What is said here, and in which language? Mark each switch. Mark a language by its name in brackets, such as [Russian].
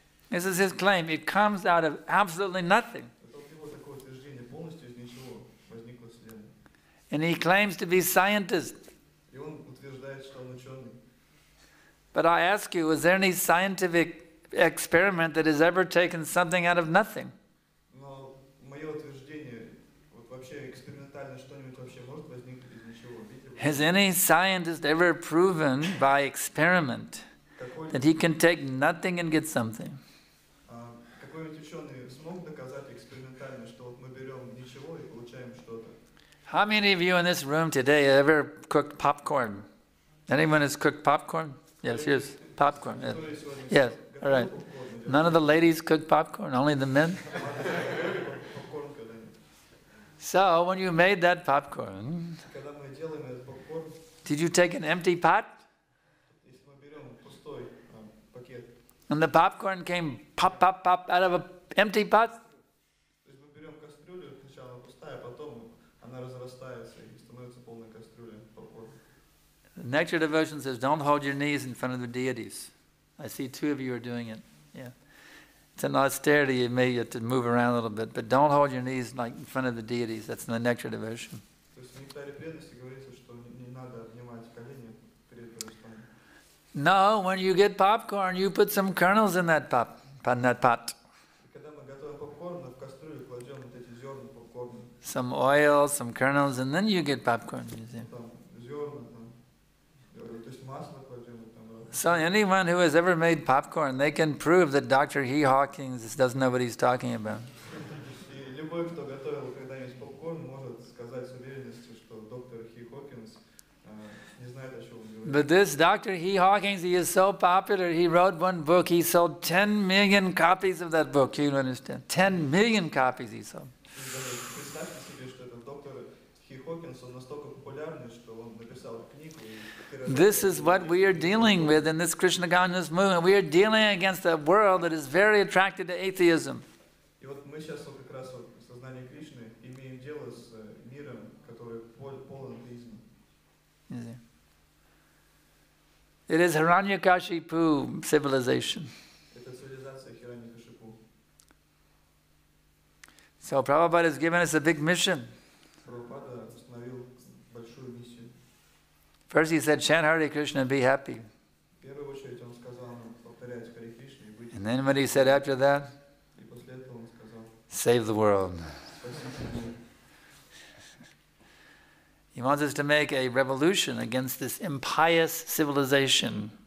[English] This is his claim. It comes out of absolutely nothing. [Russian] Это вот его такое утверждение, полностью из ничего возникла вселенная. [English] And he claims to be scientist. [Russian] И он утверждает, что он ученый. [English] But I ask you, is there any scientific experiment that has ever taken something out of nothing? [Russian] Но мое утверждение, вот вообще экспериментально что-нибудь вообще может возникнуть из ничего? Видите, [English] Has any scientist ever proven by experiment that he can take nothing and get something? [Russian] какой-нибудь ученый смог доказать экспериментально, что вот мы берем ничего и получаем что-то? [English] How many of you in this room today have ever cooked popcorn? Anyone has cooked popcorn? Yes, here's popcorn. Yes. Yes, all right. None of the ladies cook popcorn, only the men? [Russian] Попкорн когда-нибудь. [English] So, when you made that popcorn, [Russian] Когда мы делаем этот попкорн, [English] did you take an empty pot? [Russian] если мы берем пустой пакет, [English] And the popcorn came pop, pop, pop out of an empty pot? [Russian] то есть мы берем кастрюлю, сначала пустая, а потом она разрастается и становится полная кастрюля попкорна. [English] The Nectar Devotion says, don't hold your knees in front of the deities. I see two of you are doing it. Yeah. It's an austerity, you may have to move around a little bit, but don't hold your knees like in front of the deities. That's in the Nectar Devotion. [Russian] То есть в нектаре преданности говорится, что не надо обнимать колени перед божеством. [English] No, when you get popcorn, you put some kernels in that pot. [Russian] И когда мы готовим попкорн, в кастрюлю кладем вот эти зерна попкорна. [English] Some oil, some kernels, and then you get popcorn. You see. [Russian] Там зерна, то есть масло кладем. [English] So anyone who has ever made popcorn, they can prove that Dr. He Hawkins doesn't know what he's talking about. [Russian] И любой, кто готовил когда-нибудь попкорн, может сказать с уверенностью, что доктор Хи Хокинс не знает, о чем он говорит. [English] But this Dr. He Hawkins, he is so popular, he wrote one book, he sold 10 million copies of that book, you understand? 10 million copies he sold. [Russian] Представьте себе, что этот доктор Хи Хокинс, он настолько популярный, что он написал книгу. [English] This is what we are dealing with in this Krishna consciousness movement. We are dealing against a world that is very attracted to atheism. [Russian] И вот мы сейчас вот как раз вот в сознании Кришны имеем дело с миром, который полон атеизма. [English] It is Hiranyakashipu civilization. [Russian] Это цивилизация Хираньякашипу. [English] So Prabhupada has given us a big mission. [Russian] Прабхупада установил большую миссию. [English] First he said, chant Hare Krishna and be happy. [Russian] В первую очередь он сказал нам повторять Харе Кришну и быть. [English] And then what he said after that? [Russian] И после этого он сказал: [English] Save the world. [Russian] спасите [English] He wants us to make a revolution against this impious civilization,